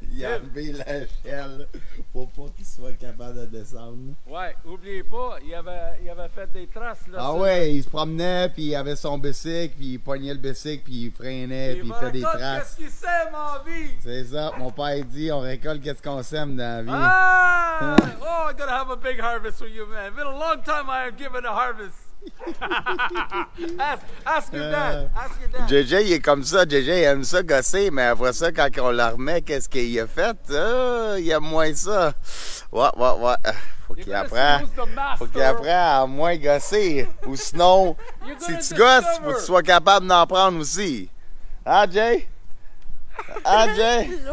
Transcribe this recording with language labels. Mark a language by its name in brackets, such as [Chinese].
[French] Il a enlevé l'échelle pour pas qu'il soit capable de descendre. ouais, oubliez pas, il avait fait des traces là. Ah ouais, il se promenait, puis il avait son bicycle, puis il pognait le bicycle, puis il freinait, puis il fait des traces. Qu'est-ce qu'il sème en vie? C'est ça, mon père dit, on récolte qu'est-ce qu'on sème dans la vie. Ah! [English] Oh, I'm gonna have a big harvest with you, man. Been a long time I have given a harvest. ask your dad. Ask your dad. [French] JJ, il est comme ça. JJ, il aime ça gosser, mais après ça, quand on le remet, qu'est-ce qu'il a fait? Il aime moins ça. Ouais. Faut qu'il apprenne. Faut qu'il apprenne à moins gosser. Ou sinon, si tu gosses, faut que tu sois capable d'en prendre aussi. Hein, Jay? Hein, Jay?